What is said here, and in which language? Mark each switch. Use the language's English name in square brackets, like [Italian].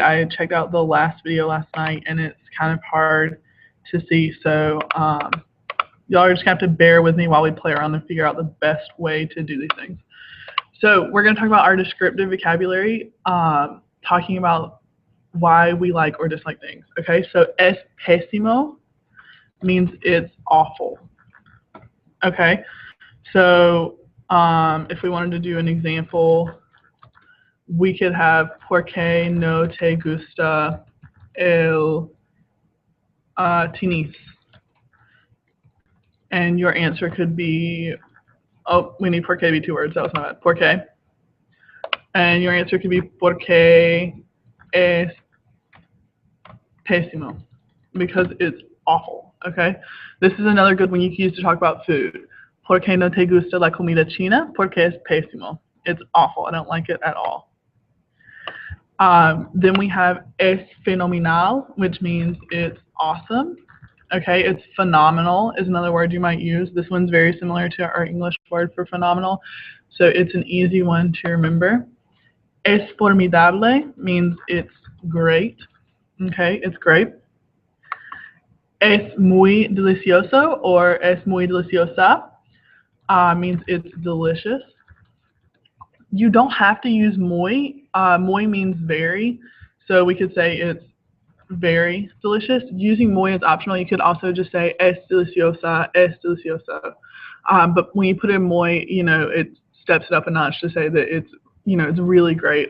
[English] I checked out the last video last night, and it's kind of hard to see, so y'all are just going to have to bear with me while we play around and figure out the best way to do these things. So we're going to talk about our descriptive vocabulary, talking about why we like or dislike things. Okay, so [Spanish] es pésimo [English] means it's awful. Okay, so if we wanted to do an example, we could have [Spanish] ¿Por qué no te gusta el tenis? [English] And your answer could be, oh, we need ¿por qué to be 2 words. That was my bad. [Spanish] ¿Por qué? [English] And your answer could be [Spanish] ¿Por qué es pésimo? [English] Because it's awful. Okay. This is another good one you can use to talk about food. [Spanish] ¿Por qué no te gusta la comida china? Porque es pésimo. [English] It's awful. I don't like it at all. Then we have [Spanish] es fenomenal, [English] which means it's awesome. Okay, it's phenomenal is another word you might use. This one's very similar to our English word for phenomenal, so it's an easy one to remember. [Spanish] Es formidable [English] means it's great. Okay, it's great. [Spanish] Es muy delicioso [English] or [Spanish] es muy deliciosa [English] means it's delicious. You don't have to use muy. Muy means very, so we could say it's very delicious. Using muy is optional. You could also just say [Spanish] es deliciosa, es deliciosa. [English] But when you put in muy, it steps it up a notch to say that it's, it's really great.